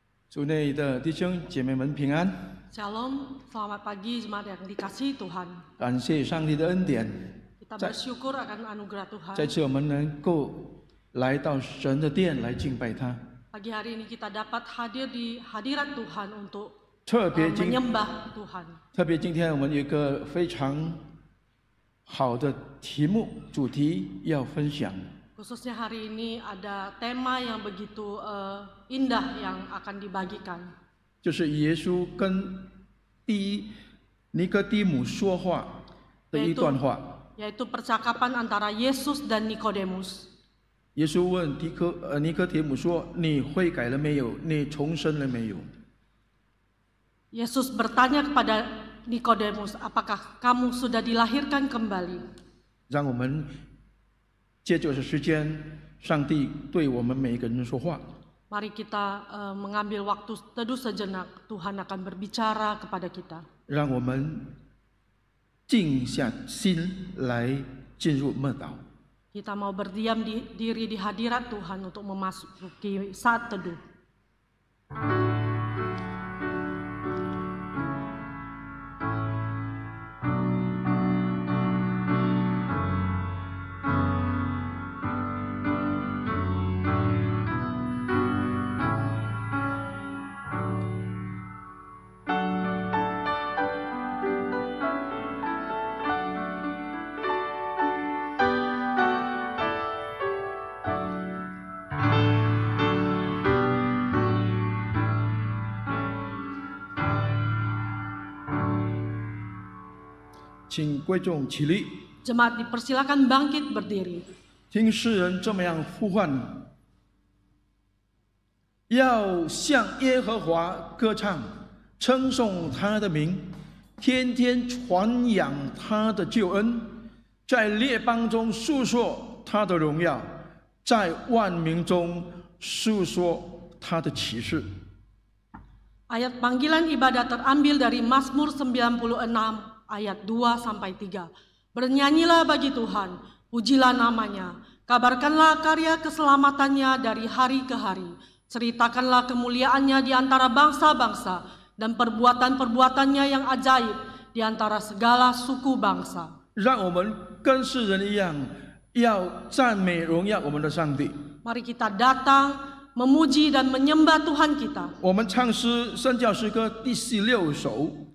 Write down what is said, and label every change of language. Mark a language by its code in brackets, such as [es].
[zh] 主内的弟兄姐妹们平安。 [id] Shalom, selamat pagi jemaat yang dikasihi Tuhan. [zh] 感谢上帝的恩典， [id] Kita bersyukur akan anugerah Tuhan. [zh] 再次我们能够来到神的殿来敬拜他。 [id] Pagi hari ini kita dapat hadir di hadirat Tuhan untuk [zh] 特别今 [id] menyembah Tuhan. [zh] 特别今天我们有一个非常好的题目主题要分享， [id] Khususnya hari ini ada tema yang begitu indah yang akan dibagikan. [zh] 就是耶稣跟尼哥底母说话的一段话。 [id] Yaitu percakapan antara Yesus dan Nikodemus. [zh] 耶稣问尼哥底母说：“你悔改了没有？你重生了没有？” [id] Yesus bertanya kepada Nikodemus, apakah kamu sudah dilahirkan kembali? [zh] 让我们借着这时间，上帝对我们每一个人说话。 [id] Mari kita mengambil waktu teduh sejenak. Tuhan akan berbicara kepada kita. [zh] 让我们静下心来进入默祷。 [id] Kita mau berdiam diri di hadirat Tuhan untuk memasuki saat teduh. [zh] 请贵重起立， [id] Jemaat dipersilakan bangkit berdiri. [zh] 听诗人这么样呼唤：要向耶和华歌唱，称颂他的名，天天传扬他的救恩，在列邦中述说他的荣耀，在万民中述说他的启示。 [id] Ayat panggilan ibadah terambil dari Mazmur 96 ayat 2-3. Bernyanyilah bagi Tuhan, pujilah namanya, kabarkanlah karya keselamatannya dari hari ke hari. Ceritakanlah kemuliaannya di antara bangsa-bangsa dan perbuatan-perbuatannya yang ajaib di antara segala suku bangsa. [zh] 让我们跟世人一样，要赞美荣耀我们的上帝。 [id] Mari kita datang memuji dan menyembah Tuhan kita. [zh] 我们唱诗圣教诗歌第16首。